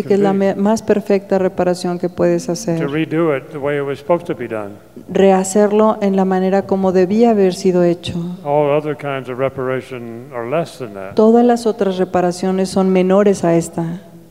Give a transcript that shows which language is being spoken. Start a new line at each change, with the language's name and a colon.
Spanish: Así que es la más perfecta reparación que puedes hacer.
English: To redo it the way it was supposed to be done.
Spanish: Rehacerlo en la manera como debía haber sido hecho.
English: All other kinds of reparation are less than that.
Spanish: Todas las otras reparaciones son menores a esta.